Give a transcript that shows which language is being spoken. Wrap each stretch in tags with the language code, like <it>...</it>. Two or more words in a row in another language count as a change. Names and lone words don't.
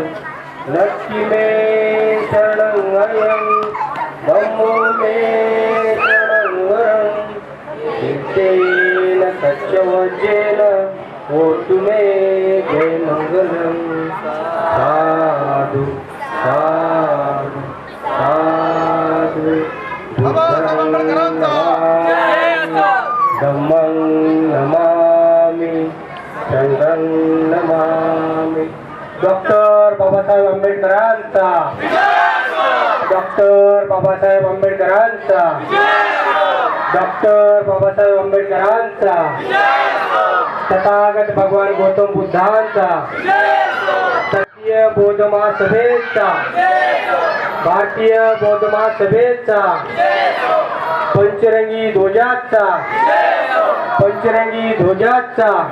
<pi>नथी में शरणवयम धम्मो में शरणवरम ईशेन सत्यवचेन होतु मे जय मंगलम। साधु साधु साधु बुद्धं धम्मं नमामि संघं नमामि।</pi> <mr>डॉक्टर बाबासाहेब आंबेडकरांचा, डॉक्टर बाबासाहेब आंबेडकरांचा, डॉक्टर बाबासाहेब आंबेडकरांचा, तथागत भगवान गौतम बुद्धांचा, भारतीय बौद्ध महासभेचा, भारतीय बौद्ध महासभेचा, पंचरंगी ध्वजाचा, पंचरंगी ध्वजाचा,</mr>